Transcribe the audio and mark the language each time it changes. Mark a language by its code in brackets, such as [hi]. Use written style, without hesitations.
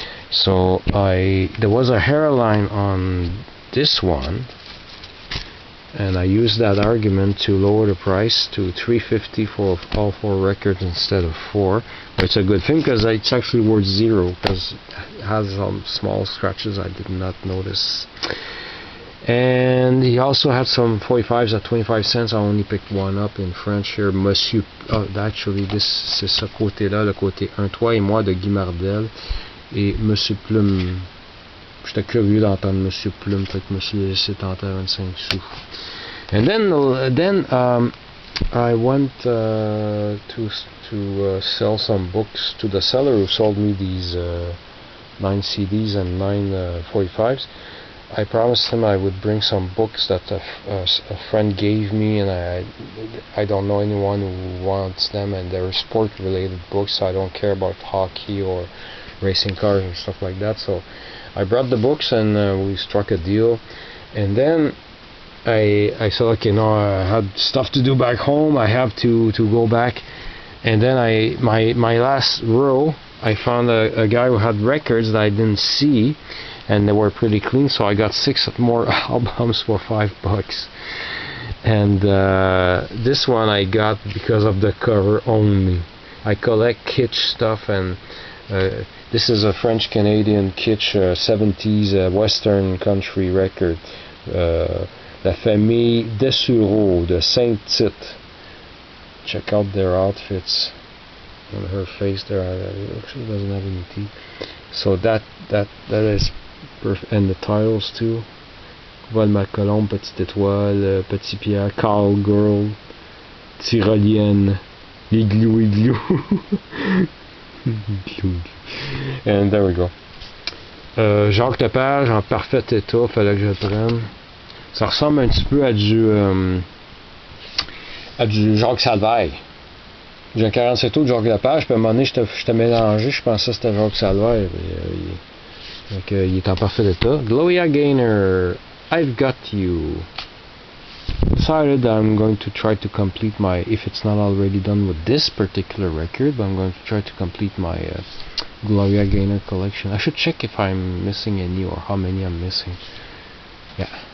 [en] So there was a hairline on this one, and I used that argument to lower the price to $3.50 for all 4 records instead of 4. But it's a good thing because it's actually worth 0, because it has some small scratches I did not notice. And he also had some 45s at 25 cents. I only picked one up in French here. [fr] Monsieur, actually, c'est ce côté-là, le côté Un Toi et Moi de Guy Mardel. Et Monsieur Plume. J'étais curieux d'entendre Monsieur Plume, fait que je me suis laissé tenter à 25 sous. [en] And then I went to sell some books to the seller who sold me these 9 CDs and 9 45s. I promised him I would bring some books that a friend gave me, and I don't know anyone who wants them, and they're sport-related books, so I don't care about hockey or racing cars and stuff like that. So I brought the books, and we struck a deal. And then I said, okay, no, I had stuff to do back home. I have to go back. And then my last row, I found a guy who had records that I didn't see, and they were pretty clean, so I got 6 more albums for $5. And this one I got because of the cover only. I collect kitsch stuff, and this is a French-Canadian kitsch 70s Western country record. [fr] La Famille Dessureau de Saint-Tite. [en] Check out their outfits. On her face there, actually doesn't have any teeth. So that is perfect, and the titles too. [fr] Vol ma colombe, Petite Étoile, Petit Pierre, Call Girl, Tyrolienne, Igloo Igloo. [en] And there we go. [fr] Jacques Lepage en parfait état, fallait que je le prenne. Ça ressemble un petit peu à du Jacques Salvaille. J'ai un 47 tours de Jacques Lepage, puis à un moment donné, j'étais mélangé, je pensais que c'était Jacques Salvaille. Donc, il est en parfait état. [en] Gloria Gaynor, I've Got You. Decided that I'm going to try to complete my, if it's not already done with this particular record, but I'm going to try to complete my Gloria Gaynor collection. I should check if I'm missing any or how many I'm missing. Yeah.